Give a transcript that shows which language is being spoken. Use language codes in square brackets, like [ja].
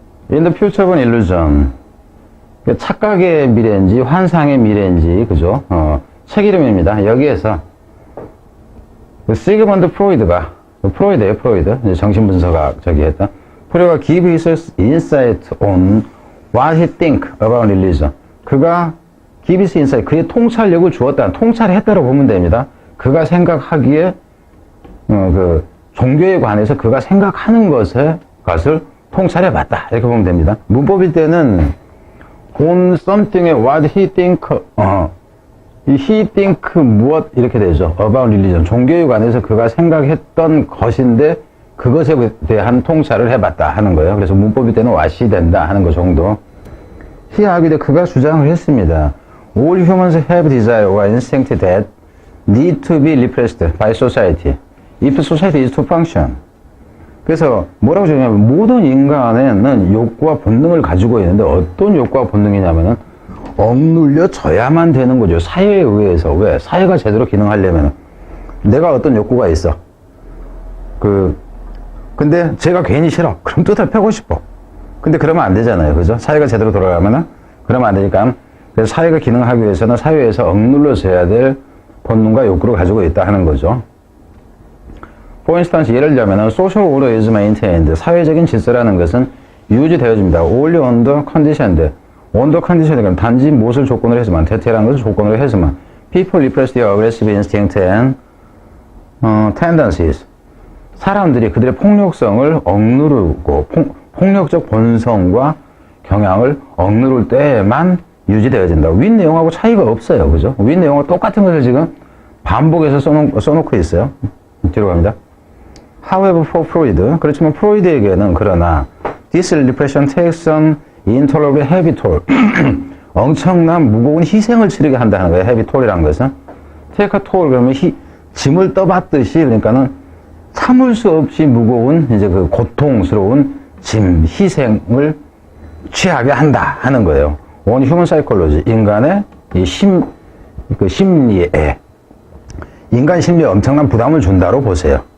[en] In the future of an illusion. [ko] 착각의 미래인지 환상의 미래인지 그죠? 책 이름입니다. 여기에서 시그먼드 프로이드가 프로이드예요. 프로이드 정신분석학 저기 했던 프로이드가 [en] give his insight on what he think about religion. [ko] 그가 [en] give his insight [ko] 그의 통찰력을 주었다. 통찰했다고 보면 됩니다. 그가 생각하기에 종교에 관해서 그가 생각하는 것을 통찰해봤다. 이렇게 보면 됩니다. 문법일 때는 on something의 [en] what he think, [ko] 이 he think 무엇 이렇게 되죠. [en] about religion. [ko] 종교에 관해서 그가 생각했던 것인데 그것에 대한 통찰을 해봤다 하는 거예요. 그래서 문법일 때는 what이 된다 하는 것 정도. [en] he argued [ko] 그가 주장을 했습니다. [en] All humans have desire or instinct that need to be repressed by society if society is to function. [ko] 그래서 뭐라고 주냐면 모든 인간에는 욕구와 본능을 가지고 있는데 어떤 욕구와 본능이냐면은 억눌려져야만 되는 거죠. 사회에 의해서. 왜? 사회가 제대로 기능하려면 내가 어떤 욕구가 있어. 근데 제가 괜히 싫어. 그럼 뜯어 패고 싶어. 근데 그러면 안 되잖아요. 그죠? 사회가 제대로 돌아가면은 그러면 안 되니까 그래서 사회가 기능하기 위해서는 사회에서 억눌러져야 될 본능과 욕구를 가지고 있다 하는 거죠. [en] For instance, [ko] 예를 들자면 [en] social order is maintained. [ko] 사회적인 질서라는 것은 유지되어집니다. [en] Only under condition. [ko] under condition이니까 단지 무엇을 조건으로 해서만, 대체라는 것을 조건으로 해서만. [en] People repress their aggressive instinct and tendencies. [ko] 사람들이 그들의 폭력성을 억누르고 폭력적 본성과 경향을 억누를 때만 유지되어진다. 윗 내용하고 차이가 없어요. 그죠? 윗 내용하고 똑같은 것을 지금 반복해서 써놓고 있어요. 뒤로 갑니다. [en] However, for Freud, [ko] 그렇지만 프로이드에게는 그러나 [en] this repression takes an intolerable heavy toll. [ko] 엄청난 무거운 희생을 치르게 한다는 거예요. [en] heavy toll [ko] 이라는 것은. [en] take a toll [ko] 그러면 짐을 떠받듯이 그러니까는 참을 수 없이 무거운 이제 고통스러운 짐, 희생을 취하게 한다 하는 거예요. [en] On human psychology, [ko] 인간의 이 심리에 인간 심리에 엄청난 부담을 준다로 보세요.